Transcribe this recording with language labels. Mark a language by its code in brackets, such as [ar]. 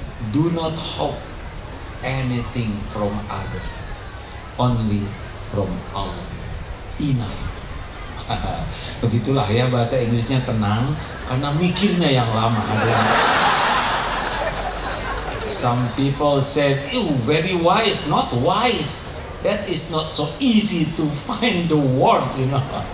[en] Do not hope anything from other, only from Allah. Enough. [id] Begitulah ya, bahasa Inggrisnya tenang karena mikirnya yang lama. [en] Some people said, "You very wise." Not wise. That is not so easy to find the word, you know.